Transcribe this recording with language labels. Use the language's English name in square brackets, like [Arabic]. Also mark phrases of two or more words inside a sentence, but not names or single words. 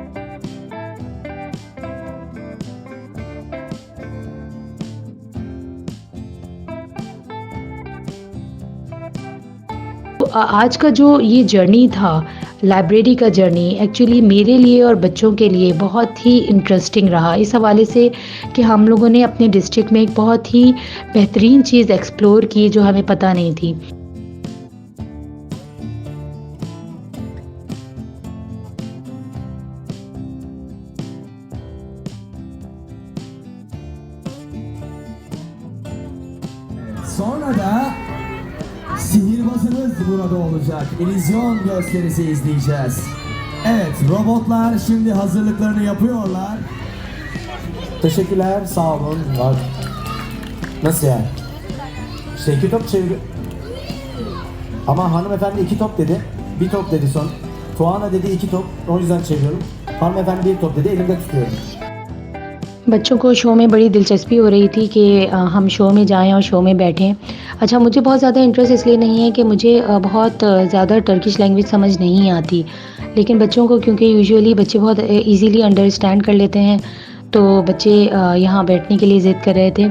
[Hindi] तो आज का जो ये जर्नी था, लाइब्रेरी का जर्नी, एक्चुअली मेरे लिए और बच्चों के लिए बहुत ही इंटरेस्टिंग रहा, इस हवाले से कि हम लोगों ने अपने डिस्ट्रिक्ट में एक बहुत ही बेहतरीन चीज़ एक्सप्लोर की जो हमें पता नहीं थी। [Turkish] Sonra da sihirbazımız burada olacak. İllüzyon gösterisi izleyeceğiz. Evet, robotlar şimdi hazırlıklarını yapıyorlar. Teşekkürler, sağ olun. Bak. Nasıl yani? İşte 2 top çevir. Ama hanımefendi 2 top dedi. 1 top dedi son. Tuana dedi 2 top. O yüzden çeviriyorum. Hanımefendi 1 top dedi. Elimde tutuyorum. [Hindi] बच्चों को शो में बड़ी दिलचस्पी हो रही थी कि हम शो में जाएं और शो में बैठें। अच्छा, मुझे बहुत ज़्यादा इंटरेस्ट इसलिए नहीं है कि मुझे बहुत ज़्यादा [English] Turkish language [Hindi] समझ नहीं आती, लेकिन बच्चों को, क्योंकि यूजुअली बच्चे बहुत [English] easily understand [Hindi] कर लेते हैं, तो बच्चे यहाँ बैठने के लिए ज़िद कर रहे थे।